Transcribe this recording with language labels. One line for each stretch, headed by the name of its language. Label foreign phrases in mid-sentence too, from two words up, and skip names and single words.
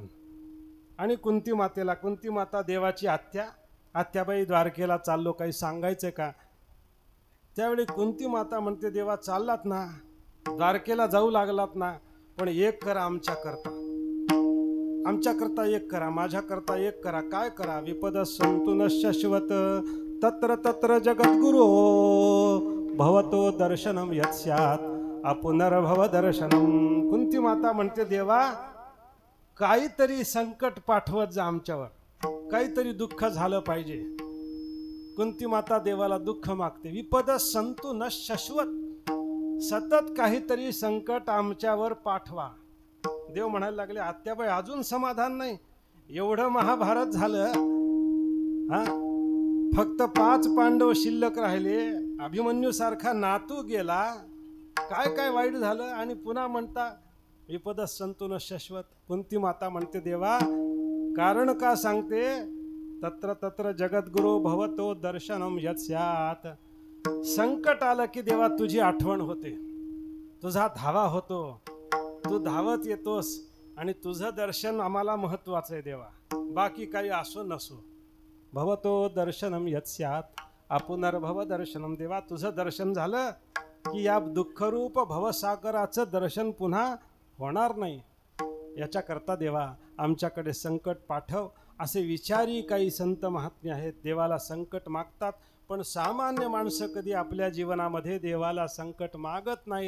Marathi: आणि कुंती माता देवाची आत्याबाई, द्वारकेला चाललो, काही सांगायचं का? त्यावेळी कुंती माता म्हणते देवा चाललात ना, द्वारकेला जाऊ लागलात ना, पण एक करा आमच्याकरता एक करा, माझ्याकरता एक करा. काय करा?
Sanskrit: विपद संतु न शश्वत तत्र तत्र जगद्गुरो भवतो दर्शनम यत्स्यात् अपुनर्भव दर्शनम.
Marathi: कुंती माता म्हणते देवा काहीतरी संकट पाठवत जा आमच्यावर, काहीतरी दुःख झालं पाहिजे. कुंती माता देवाला दुःख मागते.
Sanskrit: विपद संतु न शश्वत,
Marathi: सतत काहीतरी संकट आमच्यावर पाठवा. देव म्हणायला लागले आत्याबाई अजून समाधान नाही, एवढं महाभारत झालं, हा फक्त 5 पांडव शिल्लक राहिले, अभिमन्यू सारखा नातू गेला, काय वाईट झालं, आणि पुन्हा म्हणता
Sanskrit: विपद संतु न शश्वत.
Marathi: कुंती माता म्हणते देवा कारण का सांगते,
Sanskrit: तत्र तत्र जगद्गुरो भवतो दर्शनम यत्स्यात्.
Marathi: संकट आलं की देवा तुझी आठवण होते, तुझा धावा होतो, तू धावत येतोस, आणि तुझं दर्शन आम्हाला महत्वाचं आहे देवा, बाकी काही असो नसो.
Sanskrit: भवतो दर्शनम यत्स्यात् अपुनर्भव दर्शनम.
Marathi: देवा तुझं दर्शन झालं की या दुःखरूप भवसागराचं दर्शन पुन्हा होणार नाही. याच्याकरता देवा आमच्याकडे संकट पाठव. असे विचारी काही संत महात्मे आहेत, देवाला संकट मागतात, पण सामान्य माणसं कधी आपल्या जीवनामध्ये देवाला संकट मागत नाहीत.